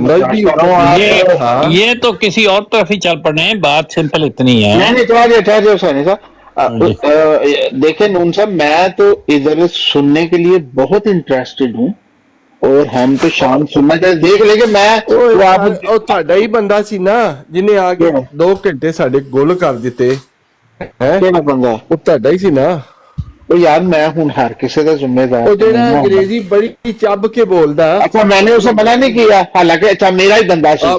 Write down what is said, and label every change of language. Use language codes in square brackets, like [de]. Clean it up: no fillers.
[hi] बंदा भी बता रहा हूँ ये आप। ये तो किसी और तरफ ही चल पड़े हैं। बात सिंपल इतनी है। नहीं ठहर जाओ सैनी साहब। देखें नून साहब, मैं तो इधर सुनने के लिए बहुत इंटरेस्टेड हूँ और हम तो शाम सुनना चाहते देख लेंगे। मैं तो आप [pa] ਉਹ ਤੁਹਾਡਾ ਹੀ ਬੰਦਾ ਸੀ ਨਾ ਜਿਹਨੇ ਆ ਕੇ 2 ਘੰਟੇ ਸਾਡੇ ਗੁੱਲ ਕਰ ਦਿੱਤੇ ਹੈ। ਕਿਹੜਾ ਬੰਦਾ? ਉਹ ਤੁਹਾਡਾ ਹੀ ਸੀ ਨਾ। ਉਹ ਯਾਰ [hi] मैं हूं हर किसी का जिम्मेदार। [pa] ਉਹ ਜਿਹੜਾ अंग्रेजी बड़ी ਚੱਬ ਕੇ बोलदा। [hi] अच्छा मैंने उसे मना नहीं किया, हालांकि अच्छा मेरा ही बंदा सी।